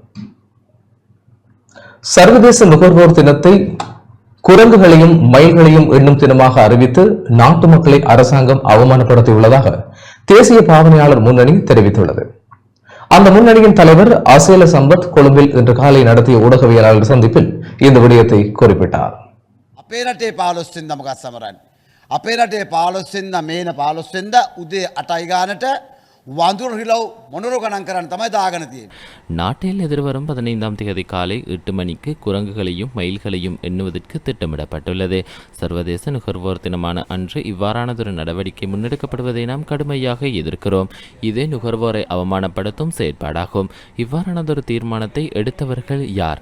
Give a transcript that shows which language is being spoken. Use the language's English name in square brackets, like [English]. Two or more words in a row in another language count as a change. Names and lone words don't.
[Tamil] சர்வதேச நுகர்வோர் தினத்தை குரங்குகளையும் மயில்களையும் எண்ணும் தினமாக அறிவித்து நாட்டு மக்களை அரசாங்கம் அவமானப்படுத்தியுள்ளதாக தேசிய பாவனையாளர் முன்னணி தெரிவித்துள்ளது. அந்த முன்னணியின் தலைவர் அசேல சம்பத் கொழும்பில் இன்று காலை நடத்திய ஊடகவியலாளர் சந்திப்பில் இந்த விடயத்தை குறிப்பிட்டார். [Sinhala] අපේ රටේ 15 වෙනිදා මොකක්ද සමරන්නේ? අපේ රටේ 15 වෙනිදා මේන 15 වෙනිදා උදේ 8යි ගානට වඳුරු රිලව් මොනරෝ ගණන් කරන්න තමයි දාගෙන තියෙන්නේ. [Tamil] நாட்டில் எதிர்வரும் 15ஆம் தேதி காலை 8 மணிக்கு குரங்குகளையும் மயில்களையும் எண்ணுவதற்கு திட்டமிடப்பட்டுள்ளது. சர்வதேச நுகர்வோர் தினமான அன்று இவ்வாறானதொரு நடவடிக்கை முன்னெடுக்கப்படுவதை நாம் கடுமையாக எதிர்க்கிறோம். இது நுகர்வோரை அவமானப்படுத்தும் செயற்பாடாகும். இவ்வாறானதொரு தீர்மானத்தை எடுத்தவர்கள் யார்?